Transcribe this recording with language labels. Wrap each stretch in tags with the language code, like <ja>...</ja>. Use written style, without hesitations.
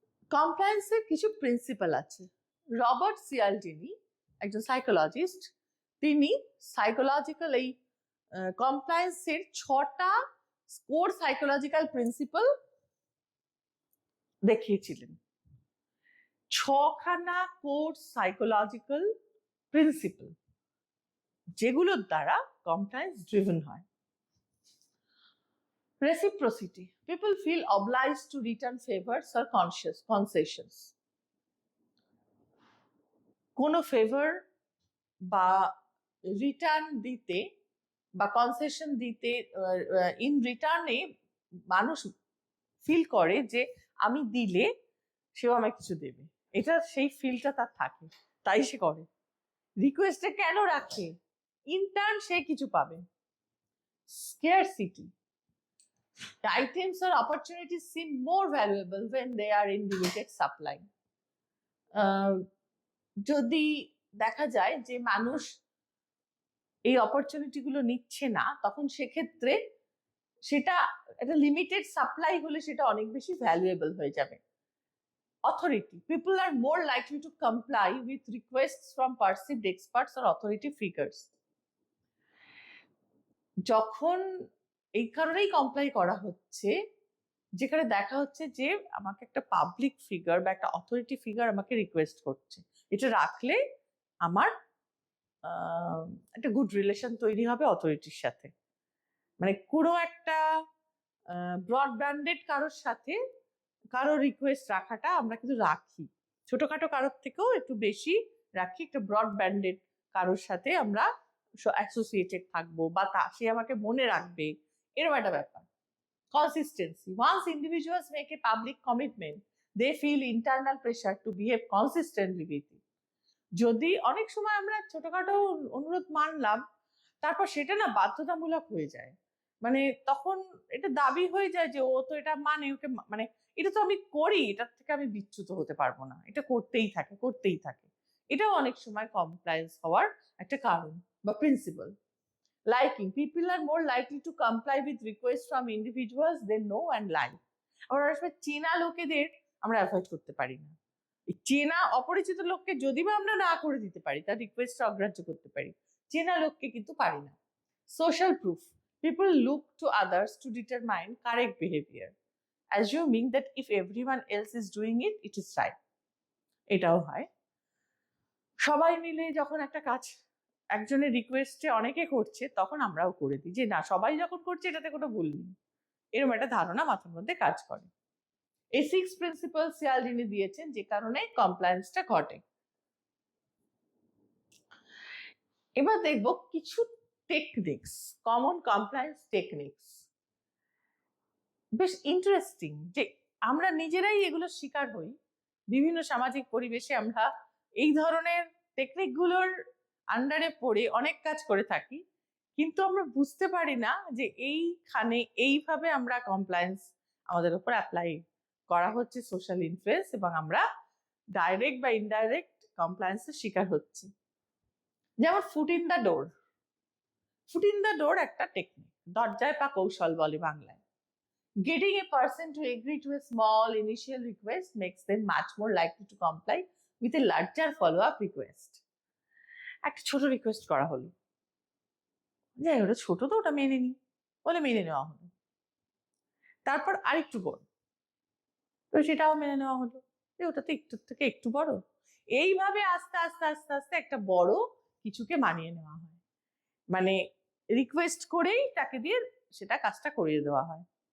<bn>কমপ্লায়েন্সের কিছু প্রিন্সিপাল আছে। রবার্ট সিয়ালডিনি, একজন সাইকোলজিস্ট, তিনি সাইকোলজিক্যাল এই কমপ্লায়েন্সের 6টা কোর সাইকোলজিক্যাল প্রিন্সিপাল দেখিয়েছিলেন। 6খানা কোর সাইকোলজিক্যাল প্রিন্সিপাল যেগুলোর দ্বারা কমপ্লায়েন্স ড্রিভেন হয়।</bn> <en>Reciprocity, people feel obliged to return favors or concessions.</en> <bn>কোনো ফেভার বা রিটার্ন দিতে বা কনসেশন দিতে, ইন রিটার্নে মানুষ ফিল করে যে আমি দিলে সেও আমায় কিছু দেবে, এটা সেই ফিলটা তার থাকে, তাই সে করে। রিকোয়েস্টে কেন রাখে? ইন্টার্ন সে কিছু পাবে।</bn> <en>Scarcity, items or opportunities seem more valuable when they are in limited supply.</en> <bn>যদি দেখা যায় যে মানুষ এই অপরচুনিটি গুলো নিচ্ছে না, তখন সেক্ষেত্রে সেটা একটা লিমিটেড সাপ্লাই হলে সেটা অনেক বেশি ভ্যালুয়েবল হয়ে যাবে।</bn> <en>Authority, people are more likely to comply with requests from perceived experts or authority figures.</en> <bn>যখন এই কারণেই কমপ্লাই করা হচ্ছে, যেখানে দেখা হচ্ছে যে আমাকে একটা পাবলিক ফিগার বা একটা অথরিটি ফিগার আমাকে রিকোয়েস্ট করছে, এটা রাখলে আমার একটা গুড রিলেশন তৈরি হবে অথরিটির সাথে। মানে কোনো একটা ব্রডব্যান্ডেড কারোর সাথে কারো রিকোয়েস্ট রাখাটা আমরা কিন্তু রাখি, ছোটখাটো কারোর থেকেও একটু বেশি রাখি, একটা ব্রডব্যান্ডেড কারোর সাথে আমরা অ্যাসোসিয়েটেড থাকবো বা সে আমাকে মনে রাখবে, এরকম একটা ব্যাপার।</bn> <en>Consistency, once individuals make a public commitment, they feel internal pressure to behave consistently with it.</en> <bn>যদি অনেক সময় আমরা ছোটখাটো অনুরোধ মানলাম, তারপর সেটা না বাধ্যতামূলক হয়ে যায়, মানে তখন এটা দাবি হয়ে যায় যে ও তো এটা মানে, ওকে মানে এটা তো আমি করি, এটার থেকে আমি বিচ্যুত হতে পারবো না, এটা করতেই থাকে। এটাও অনেক সময় কমপ্লায়েন্স হওয়ার একটা কারণ বা principal.</bn> <en>Liking, people are more likely to comply with requests from individuals they know and like.</en> <bn>আবার অনেক সময় চেনা লোকেদের আমরা অ্যাভয়েড করতে পারি না, চেনা অপরিচিত লোককে যদি বা আমরা না করে দিতে পারি, তার রিকোয়েস্ট অগ্রাহ্য করতে পারি, চেনা লোককে কিন্তু পারি না।</bn> <en>Social proof, people look to others to determine correct behaviour, assuming that if everyone else is doing it, it is right.</en> <bn>এটাও হয়। সবাই মিলে যখন একটা কাজ একজনের রিকোয়েস্টে অনেকে করছে, তখন আমরাও করে দিই, যে না সবাই যখন করছে এটাতে কোনো ভুল নেই, এরকম একটা ধারণা মাথার মধ্যে কাজ করে। এই 6 প্রিন্সিপাল সিয়ালডিনি দিয়েছেন, যে কারণে কমপ্লায়েন্সটা ঘটে। এবার দেখব কিছু টেকনিক্স, কমন কমপ্লায়েন্স টেকনিক্স, বেশ ইন্টারেস্টিং, যে আমরা নিজেরাই এগুলো শিকার হই। বিভিন্ন সামাজিক পরিবেশে আমরা এই ধরনের টেকনিকগুলোর আন্ডারে পড়ে অনেক কাজ করে থাকি, কিন্তু আমরা বুঝতে পারি না যে এইখানে এইভাবে আমরা কমপ্লায়েন্স আমাদের উপর অ্যাপ্লাই করা হচ্ছে, সোশ্যাল ইনফ্লুয়েন্স, এবং আমরা ডাইরেক্ট বা ইনডাইরেক্ট কমপ্লায়েন্সের শিকার হচ্ছি। যেমন foot in the door. Foot in the door একটা টেকনিক, দরজায় পা কৌশল বলে বাংলায়।</bn> <en>Getting a person to agree to a small initial request makes them much more likely to comply with a larger follow-up request.</en> <bn>একটা ছোট request করা হলো, যাই ওটা ছোট তো ওটা মেনে নি, বলে মেনে নেওয়া হলো। তারপর আরেকটু বড়, তো সেটাও মেনে নেওয়া হলো, যে ওটা তো একটু থেকে একটু বড়। এইভাবে আস্তে আস্তে আস্তে আস্তে একটা বড় কিছুকে মানিয়ে নেওয়া হয়, মানে রিকোয়েস্ট করেই তাকে দিয়ে সেটা কাজটা করিয়ে দেওয়া হয়।</bn>